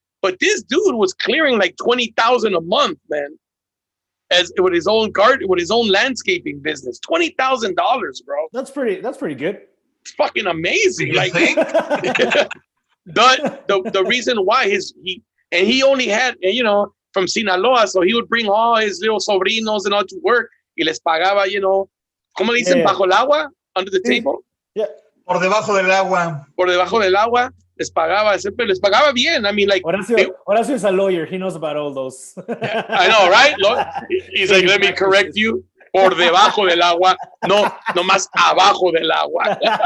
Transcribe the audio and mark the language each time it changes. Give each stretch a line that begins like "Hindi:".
English: But this dude was clearing like $20,000 a month, man, with his own garden, with his own landscaping business. $20,000, bro. That's pretty good. It's fucking amazing. You think? the reason why he only had, from Sinaloa, so he would bring all his little sobrinos and all to work.
Spanish: Y les pagaba, ¿cómo le dicen? Bajo el agua,
English: under the table. Yeah.
Spanish: Por debajo del agua. Por debajo del agua, les pagaba bien.
English: I mean, like Horacio is a lawyer. He knows about all those. I know, right? He's like, let me correct you.
Spanish: Por debajo del agua, no más abajo del agua.